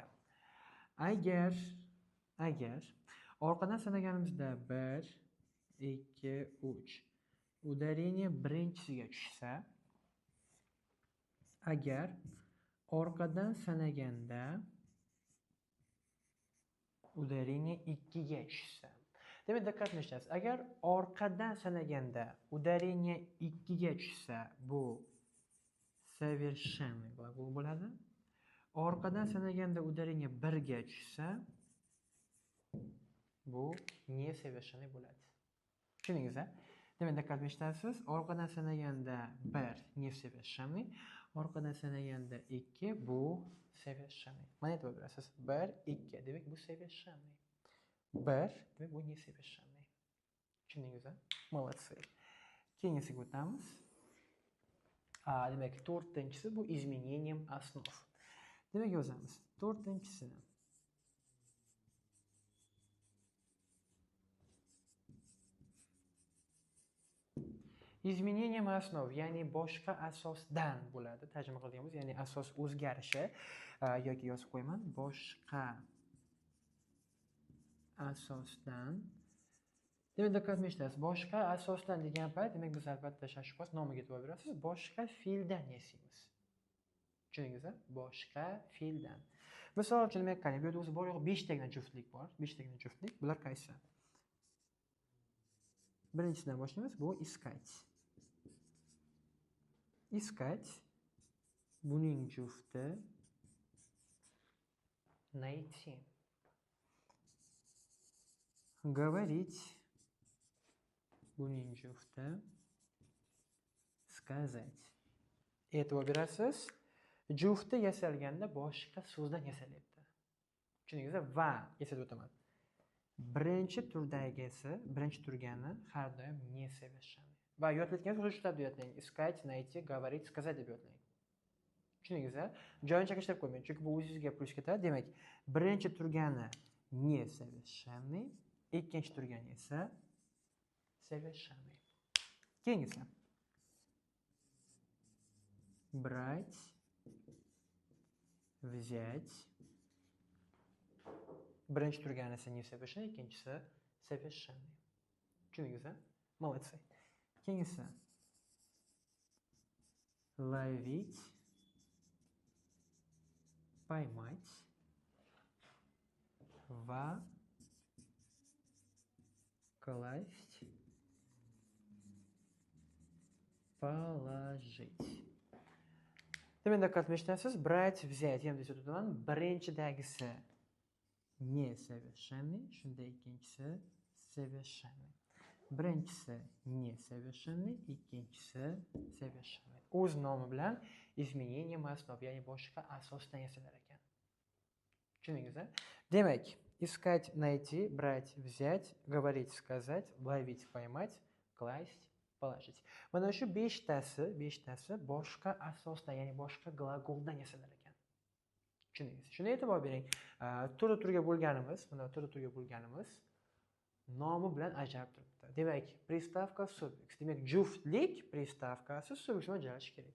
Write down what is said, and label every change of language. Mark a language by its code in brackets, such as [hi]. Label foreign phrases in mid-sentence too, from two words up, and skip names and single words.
[uz] Agar orqadan sanaganimizda 1 2 3 udarение birinchisiga tushsa, agar orqadan sanaganda udarение 2 ga tushsa. Demak, diqqat qilasiz. Agar orqadan sanaganda udarение 2 ga tushsa, bu [ru] совершенный gлагол [uz] bo'ladi. Orqadan sanaganda udarение 1 ga tushsa, Bu nesовершенный bo'ladi. Tushundingiz, a? Demak, diqqat etasiz. Orqadan sanaganda 1 nesовершенный, orqadan sanaganda 2 bu совершенный. Mana e'tibor berasiz. 1, 2. Demak, bu совершенный. 1, demak bu nesовершенный. Tushundingiz, a? Молодцы. Keyingisiga o'tamiz. Demak, to'rtinchisi bu [ru] изменением основ. [uz] Demak, yozamiz. To'rtinchisini [ru] изменением основ, [uz] ya'ni boshqa asosdan bo'ladi. Tarjima qilganimiz, ya'ni asos o'zgarishi yoki yozib qo'yaman. Boshqa asosdan. Demak, diqqat etasiz. Boshqa asosdan degan payt, demak biz albatta shashqos nomiga e'tibor berasiz. Boshqa fe'ldan yasaymiz. Tushundingizmi? Boshqa fe'ldan. Misol uchun men qarang, bu yerda o'zi bor yo'q 5 tagina juftlik bor. 5 tagina juftlik. Bular qaysi? Birinchisidan boshlaymiz. [ru] Bu искать. Искать. [uz] Buning jufti найти. [ru] Говорить. [uz] Buning jufti сказать. E'tibor berasiz. Jufti yasalganda boshqa so'zdan yasalyapti. Tushundingizmi? Va eslatib o'taman. Birinchi turdagisi, birinchi turgani har doim nesовершенный. Va yodlatgansiz o'sha shtab deb yodlang. [ru] Искать, найти, говорить, сказать [uz] deb yodlang. Tushundingizmi? Joyini chakishtirib qo'ymang, chunki bu o'zingizga plyus ketadi. Demak, birinchi turgani nesовершенный, ikkinchi turgani esa совершенный. [ru] Keyingisi. Брать, взять. [uz] Birinchi turgani esa nesовершенный, ikkinchisi совершенный. Tushundingizmi? Молодцы. Keyingisi. [ru] Ловить, поймать va класть, положить. [uz] Demak, diqqat etasiz. [ru] Брать, взять [uz] ham deb o'taman. Birinchidagisi nesовершенный, shunda ikkinchisi совершенный. Birinchisi nesовершенный, ikkinchisi совершенный. O'z nomi bilan [ru] изменением основ, [uz] ya'ni boshqa asosdan yasalar ekan. Tushundingizmi? Demak, [ru] искать, найти, брать, взять, говорить, сказать, ловить, поймать, класть, положить. [uz] Mana shu 5tasi boshqa asosdan, ya'ni boshqa glagoldan yasalar ekan. Tushundingiz? Shunga e'tibor bering. Turga bo'lganimiz, mana turga bo'lganimiz nomi bilan ajralib turibdi. Demak, приставка suffiks. Demak, juftlik приставкasi suffiks bilan ajralishi kerak.